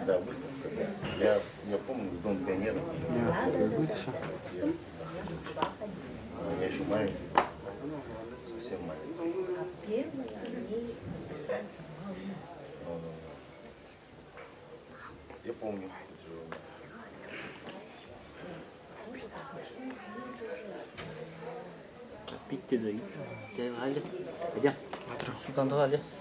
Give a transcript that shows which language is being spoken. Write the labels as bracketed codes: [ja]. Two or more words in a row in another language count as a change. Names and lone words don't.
[ru] Да, выставка. Да. Я помню, в Дом пионеров. Я еще маленький. Совсем маленький. А первые они написали журнал «Юность». Я помню. [tr] Bitti de. Gel hadi. Hadi. Şuradan da hadi.